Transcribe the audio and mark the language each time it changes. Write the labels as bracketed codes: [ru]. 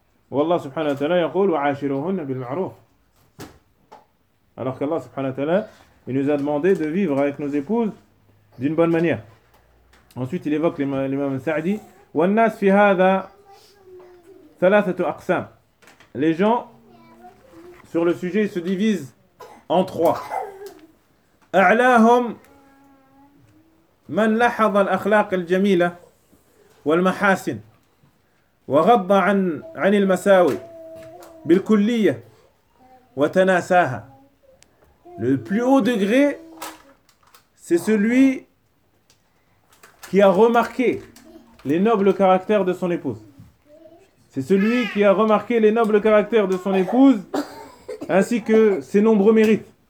[ar] Wallah subhanahu wa ta'ala yaqul wa ashiruhunna bil ma'ruf. [fr] Alors qu'Allah subhanahu wa ta'ala, il nous a demandé de vivre avec nos épouses d'une bonne manière. Ensuite, il évoque l'imam Sa'di, [ar] wa an-nas fi hadha thalathatu aqsam. [fr] Les gens sur le sujet se divisent en trois. [ar] أعلاهم من لاحظ الأخلاق الجميلة والمحاسن وغض عن المساوي بالكلية وتناساها. [fr] Le plus haut degré, c'est celui qui a remarqué les nobles caractères de son épouse. C'est celui qui a remarqué les nobles caractères de son épouse ainsi que ses nombreux mérites.